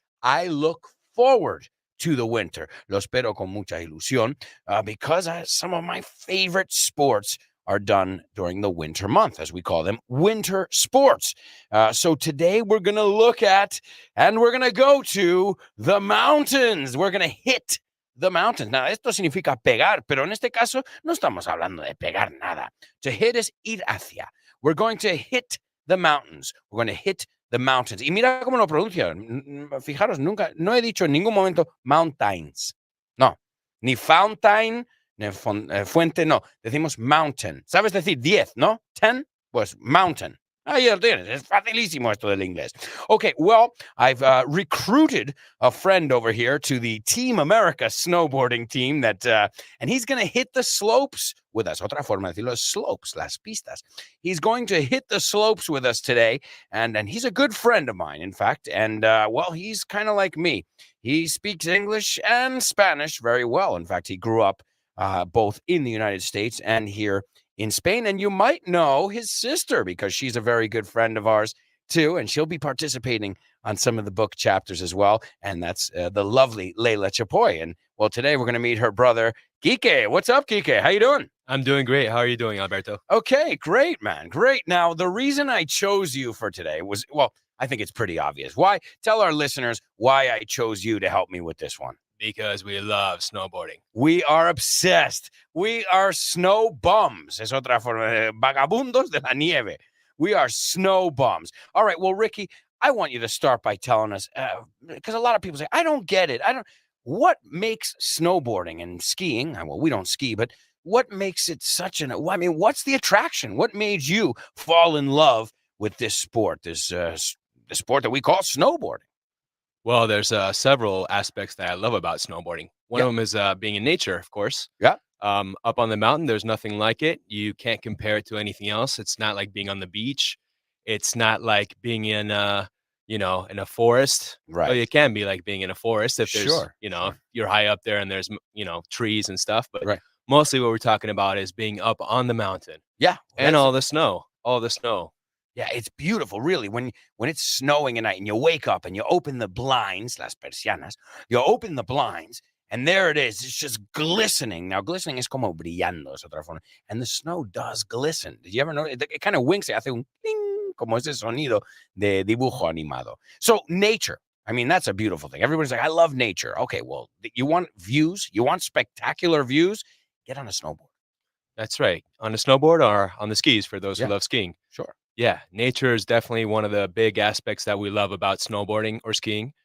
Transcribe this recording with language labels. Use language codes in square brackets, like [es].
[en] I look forward to the winter. [es] Lo espero con mucha ilusión [en] because some of my favorite sports are done during the winter month, as we call them, winter sports. So today we're going to look at, and we're going to go to the mountains. We're going to hit the mountains. [es] Now, esto significa pegar, pero en este caso no estamos hablando de pegar nada. [en] To hit is [es] ir hacia. [en] We're going to hit the mountains. We're going to hit the mountains. [es] Y mira cómo lo pronuncio. Fijaros, nunca, no he dicho en ningún momento mountains. No, ni fountain, Fuente no, decimos mountain. ¿Sabes decir 10, no? 10, pues mountain. Ahí lo tienes. Es facilísimo esto del inglés. [en] Okay, well, I've recruited a friend over here to the Team America snowboarding team and he's going to hit the slopes with us. [es] Otra forma de decirlo, slopes, las pistas. [en] He's going to hit the slopes with us today, and he's a good friend of mine, in fact, and well, he's kind of like me. He speaks English and Spanish very well. In fact, he grew up both in the United States and here in Spain. And you might know his sister because she's a very good friend of ours too. And she'll be participating on some of the book chapters as well. And that's the lovely Leila Chapoy. And well, today we're going to meet her brother, Kike. What's up, Kike? How you doing? I'm doing great. How are you doing, Alberto? Okay, great, man. Great. Now, the reason I chose you for today was, well, I think it's pretty obvious. Why? Tell our listeners why I chose you to help me with this one. Because we love snowboarding. We are obsessed. We are snow bums. [es] Es otra forma, vagabundos de la nieve. [en] We are snow bums. All right, well, Ricky, I want you to start by telling us, because a lot of people say, I don't get it. What makes snowboarding and skiing, well, we don't ski, but what makes it such what's the attraction? What made you fall in love with this sport, this sport that we call snowboarding? Well, there's several aspects that I love about snowboarding. One of them is being in nature, of course. Yeah. Up on the mountain, there's nothing like it. You can't compare it to anything else. It's not like being on the beach. It's not like being in a forest. Right. Well, it can be like being in a forest if there's, Sure. if you're high up there and there's, trees and stuff. But right. Mostly what we're talking about is being up on the mountain. Yeah. And all the snow. Yeah, it's beautiful, really. When it's snowing at night and you wake up and you open the blinds, [es] las persianas, [en] you open the blinds, and there it is. It's just glistening. Now, glistening [es] es como brillando, es otra forma. [en] And the snow does glisten. Did you ever know? It kind of winks. [es] Hace un ding, como ese sonido de dibujo animado. [en] So, nature. I mean, that's a beautiful thing. Everybody's like, I love nature. Okay, well, you want views? You want spectacular views? Get on a snowboard. That's right. On a snowboard or on the skis for those who love skiing. Sure. Yeah, nature is definitely one of the big aspects that we love about snowboarding or skiing.